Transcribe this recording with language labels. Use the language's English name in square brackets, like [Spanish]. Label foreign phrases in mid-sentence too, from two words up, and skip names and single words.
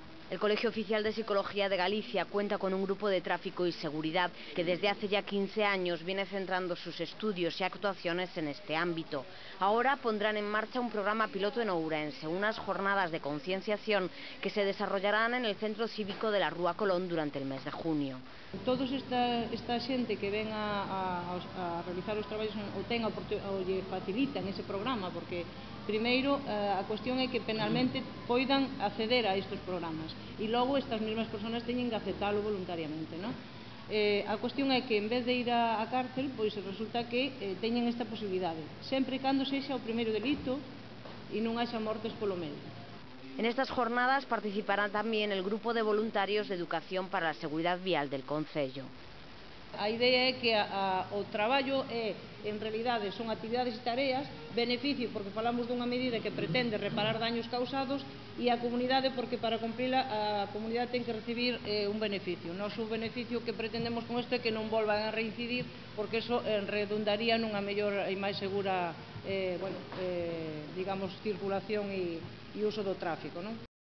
[Spanish] El Colegio Oficial de Psicología de Galicia cuenta con un grupo de tráfico y seguridad que desde hace ya 15 años viene centrando sus estudios y actuaciones en este ámbito. Ahora pondrán en marcha un programa piloto en Ourense, unas jornadas de concienciación que se desarrollarán en el Centro Cívico de la Rúa Colón durante el mes de junio. [Galician] Todos esta xente que ven a realizar os traballos ou lle facilitan ese programa, porque primeiro a cuestión é que penalmente poidan acceder a estes programas e logo estas mesmas persoas teñen que aceptalo voluntariamente, non? A cuestión é que en vez de ir á cárcel, pois resulta que teñen esta posibilidade, sempre e cando sexa o primeiro delito e non haxa mortes polo medio. [Spanish] En estas jornadas participará también el grupo de voluntarios de educación para la seguridad vial del concello. [Galician] A idea é que o traballo en realidade, son actividades e tareas, beneficio porque falamos dunha medida que pretende reparar daños causados e a comunidade porque para cumprila a comunidade ten que recibir un beneficio. O noso beneficio que pretendemos con isto é que non volvan a reincidir porque eso redundaría nunha mellor e máis segura digamos, circulación e uso do tráfico, non?